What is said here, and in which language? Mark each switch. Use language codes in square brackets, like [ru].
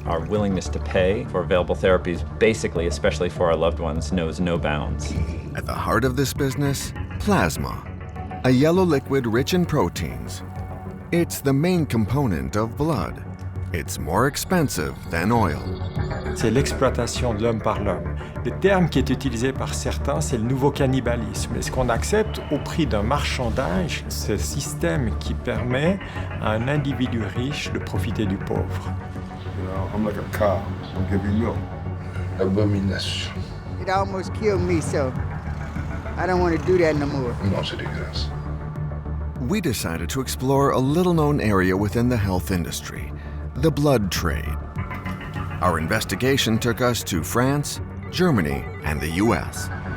[en] Our willingness to pay for available therapies, basically, especially for our loved ones, knows no bounds. At the heart of this business, plasma, a yellow liquid rich in proteins. It's the main component of blood. It's more expensive than oil. [fr] C'est l'exploitation de l'homme par l'homme. Le terme qui est utilisé par certains, c'est le nouveau cannibalisme. Est-ce qu'on accepte au prix d'un marchandage ce système qui permet à un individu riche de profiter du pauvre? [en] You know, I'm like a cow. I'll give you milk. Abomination. It almost killed me, so I don't want to do that no more. [es] No se digas. [en] We decided to explore a little-known area within the health industry, the blood trade. Our investigation took us to France, Germany, and the US.